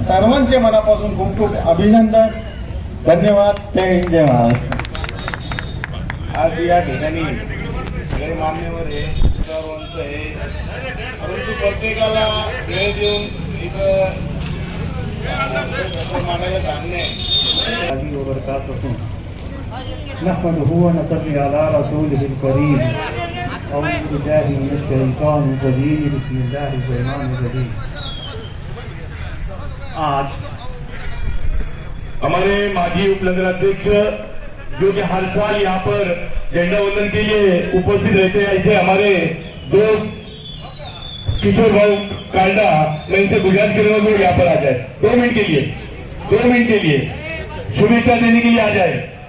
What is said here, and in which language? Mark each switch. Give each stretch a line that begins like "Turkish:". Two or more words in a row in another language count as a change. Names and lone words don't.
Marathi: सर्वांचे मनापासून खूप खूप अभिनंदन, धन्यवाद। जय हिंद, जय महाराष्ट्र। आज या ठिकाणी सगळे मान्यवर आहे, सर्वांचं आहे, परंतु प्रत्येकाला वेळ देऊन इथं मांडायला सांगणे
Arabic: نحمده ونصلي على رسوله الكريم أعوذ بالله من الشيطان الرجيم بسم الله الرحمن الرحيم।
Hindi: आज हमारे माजी उपनगराध्यक्ष जो कि हर साल यहाँ पर झंडा वंदन के लिए उपस्थित रहते हैं, ऐसे हमारे दोस्त किशोर भाऊ काल्डा, मैं इनसे गुजारिश करूंगा कि यहाँ पर आ जाए 2 मिनट के लिए शुभेच्छा देने के लिए आ जाए।